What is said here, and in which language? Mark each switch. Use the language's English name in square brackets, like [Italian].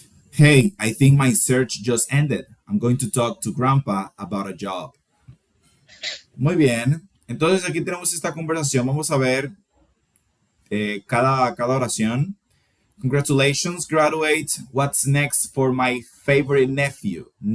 [English] Hey, I think my search just ended. I'm going to talk to Grandpa about a job. [Spanish] Muy bien. Entonces aquí tenemos esta conversación. Vamos a ver cada oración. [English] Congratulations, graduate. What's next for my favorite nephew?